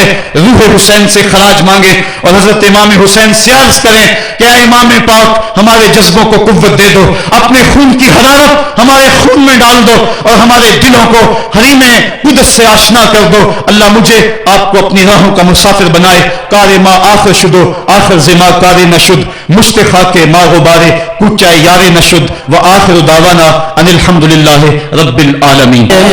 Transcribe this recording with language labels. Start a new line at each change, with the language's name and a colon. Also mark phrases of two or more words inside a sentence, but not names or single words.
Urdu: روح حسین سے خراج مانگے اور حضرت امام حسین سے عرض کریں کہ اے امام پاک، ہمارے جذبوں کو قوت دے دو، اپنے خون کی حرارت ہمارے خون میں ڈال دو اور ہمارے دلوں کو حریم قدس سے آشنا کر دو. اللہ مجھے آپ کو اپنی راہوں کا مسافر بنائے.
Persian: کار ما آخر شدو آخر زما کار نشد، مشتخا کے ما غبارے کوچا یار نشد،
Arabic: و آخر دعوانا ان الحمدللہ رب العالمین.